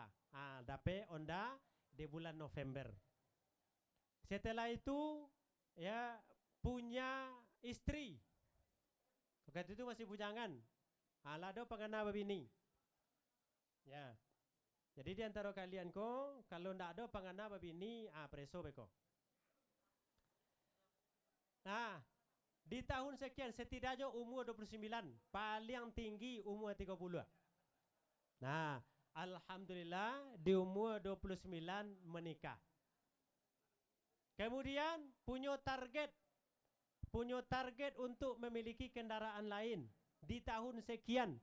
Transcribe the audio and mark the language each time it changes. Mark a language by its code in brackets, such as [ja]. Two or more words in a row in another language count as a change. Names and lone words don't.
[id] Dapat Honda di bulan November. Setelah itu ya punya istri. Waktu itu masih bujangan. [min] Lado pengana babini. Ya. [id] Jadi di antara kalian ko, kalau ndak ada [min] pangana babini, preso beko. [id] Di tahun sekian setidaknya umur 29, paling tinggi umur 30. Alhamdulillah di umur 29 menikah. Kemudian punya target untuk memiliki kendaraan lain di tahun sekian.